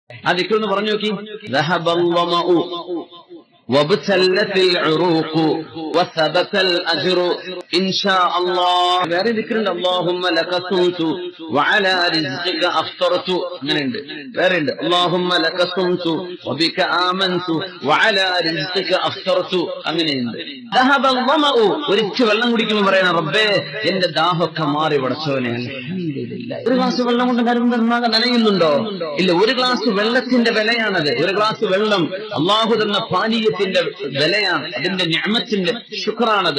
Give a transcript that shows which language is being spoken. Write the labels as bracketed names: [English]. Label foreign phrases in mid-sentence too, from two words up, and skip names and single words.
[Malayalam] ആ ദിക്ർ ഒന്ന് പറഞ്ഞു നോക്കി. [Arabic] وابتلت العروق وثبت الأجر إن شاء الله. [Malayalam] വേറെ ദിക്റുണ്ട്, [Arabic] اللهم لك صمت وعلى رزقك أفطرت. [Malayalam] അങ്ങനെയുണ്ട്. വേറെ ഉണ്ട്, [Arabic] اللهم لك صمت وبك آمنت وعلى رزقك أفطرت. അങ്ങനെയുണ്ട്. ذهب الظمأ. [Malayalam] ഒരിച്ചു വെള്ളം കുടിക്കുമ്പോൾ പറയണം, റബ്ബേ എന്റെ ദാഹമൊക്കെ മാറി പടച്ചവനെ. അൽഹംദുലില്ലാഹ്. ഒരു ഗ്ലാസ് വെള്ളം കൊണ്ട് നനയുന്നുണ്ടോ? ഇല്ല. ഒരു ഗ്ലാസ് വെള്ളത്തിന്റെ വിലയാണത്. ഒരു ഗ്ലാസ് വെള്ളം അല്ലാഹു തന്ന പാനീയത്തിന്റെ വിലയാണ്, അതിന്റെ നിഅമത്തിന്റെ ശുക്റാണത്.